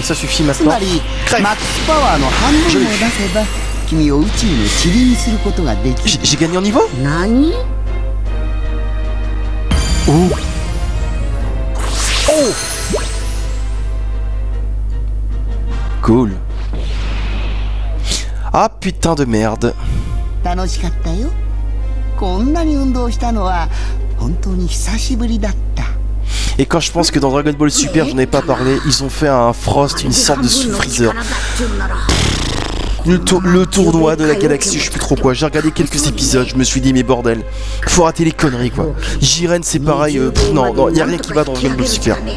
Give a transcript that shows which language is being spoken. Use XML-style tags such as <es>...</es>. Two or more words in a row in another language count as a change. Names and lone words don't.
<fr>ça suffit</fr> <ja>つま</ja> <fr>maintenant.</fr> <ja>りマックスパワーの半分を出せば君を宇宙の塵にすることができる。</ja> <fr>J'ai gagné en niveau?</fr> <ja>何？</ja> <fr>Cool. Ah putain de merde.</fr> <ja>楽しかったよ。こんなに運動したのは本当に久しぶりだった。</ja> <fr>Et quand je pense que dans Dragon Ball Super, j'en ai pas parlé, ils ont fait un Frost, une sorte de Freezer. Le tournoi de la galaxie, je sais plus trop quoi. J'ai regardé quelques épisodes, je me suis dit mais bordel, faut rater les conneries quoi. Jiren c'est pareil, non, y a rien qui va dans Dragon Ball Super.</fr>